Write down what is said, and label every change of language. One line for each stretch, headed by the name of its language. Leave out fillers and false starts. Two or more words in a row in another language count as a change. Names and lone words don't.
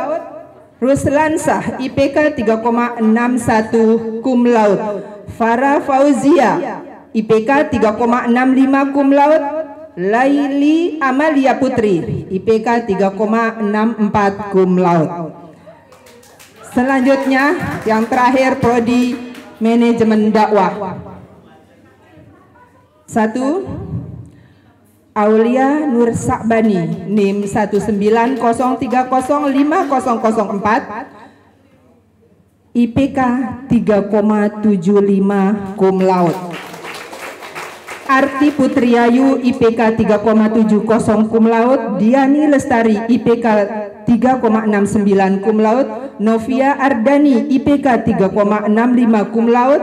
Indonesian: Ruslansah IPK 3,61
Latin: cum laude.
Indonesian: Farah Fauzia IPK 3,65
Latin: cum laude.
Indonesian: Laili Amalia Putri IPK 3,64
Latin: cum laude.
Indonesian: Selanjutnya yang terakhir prodi manajemen dakwah. 1. Aulia Nur Sa'bani NIM 190305004 IPK 3,75
Latin: cum laude.
Indonesian: Arti Putriayu IPK 3,70
Latin: cum laude.
Indonesian: Diani Lestari IPK 3,69
Latin: cum laude.
Indonesian: Novia Ardani IPK 3,65
Latin: cum laude.